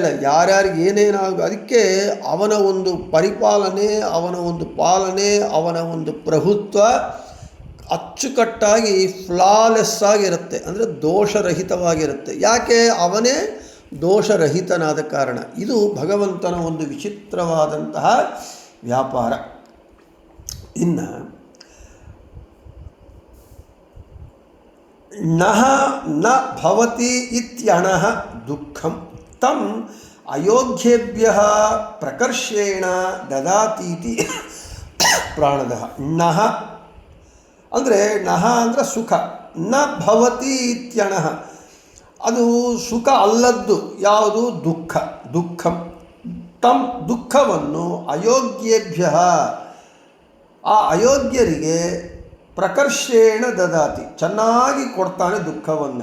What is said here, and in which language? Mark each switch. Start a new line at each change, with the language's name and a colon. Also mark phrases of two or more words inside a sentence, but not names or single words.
Kannada: ಯಾರ್ಯಾರಿಗೆ ಏನೇನಾಗ, ಅದಕ್ಕೆ ಅವನ ಒಂದು ಪರಿಪಾಲನೆ, ಅವನ ಒಂದು ಪಾಲನೆ, ಅವನ ಒಂದು ಪ್ರಭುತ್ವ ಅಚ್ಚುಕಟ್ಟಾಗಿ ಫ್ಲಾಲೆಸ್ ಆಗಿರುತ್ತೆ, ಅಂದರೆ ದೋಷರಹಿತವಾಗಿರುತ್ತೆ. ಯಾಕೆ? ಅವನೇ ದೋಷರಹಿತನಾದ ಕಾರಣ. ಇದು ಭಗವಂತನ ಒಂದು ವಿಚಿತ್ರವಾದಂತಹ ವ್ಯಾಪಾರ.
Sanskrit: ಇನ್ನು ನಹ ನ ಭವತಿ ಇತ್ಯಣಃ ದುಃಖಂ ತಂ ಅಯೋಗ್ಯೇಭ್ಯ ಪ್ರಕರ್ಷೇಣ ದದಾತೀತಿ ಪ್ರಾಣದಃ.
Kannada: ನಹ ಅಂದರೆ ಸುಖ,
Sanskrit: ನ ಭವತಿ ಇತ್ಯಣಃ
Kannada: ಅದು ಸುಖ ಅಲ್ಲದ್ದು ಯಾವುದು? ದುಃಖಂ. ತಂ ದುಃಖವನ್ನು ಅಯೋಗ್ಯೇಭ್ಯ ಆ ಅಯೋಗ್ಯರಿಗೆ
Sanskrit: ಪ್ರಕರ್ಷೇಣ ದದಾತಿ
Kannada: ಚೆನ್ನಾಗಿ ಕೊಡ್ತಾನೆ ದುಃಖವನ್ನು.